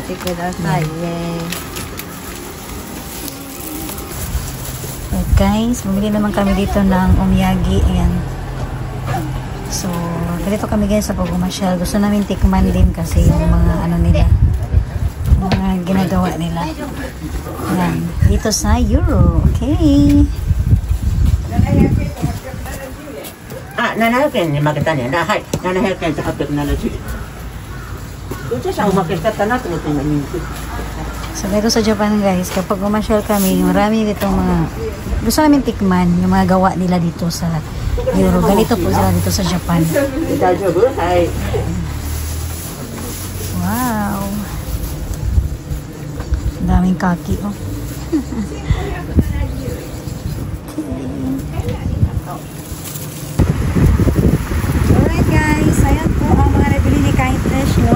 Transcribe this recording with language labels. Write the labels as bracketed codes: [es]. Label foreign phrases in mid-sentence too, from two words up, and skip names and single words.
[tl] Right, guys, bumili naman kami dito ng omyagi. Ayan. So, ganito kami guys sa pag-umasyal. Gusto namin tikman din kasi yung mga ano nila, mga ginagawa nila. Ayan. Dito sa Euro. Okay. [ja] 700円に負けたね。はい、700円と870円。どっちさんおまけしちゃったなと思って今見に行く。 [tl] So, dito sa Japan guys, kapag umasyal kami, marami ditong mga, gusto namin tikman yung mga gawa nila dito sa Euro. Ganito po sila dito sa Japan. [ja] 大丈夫？はい。 [tl] Wow! Daming kaki, oh. [en] Alright guys, [tl] ayan po ang mga nabili ni Kindness, no?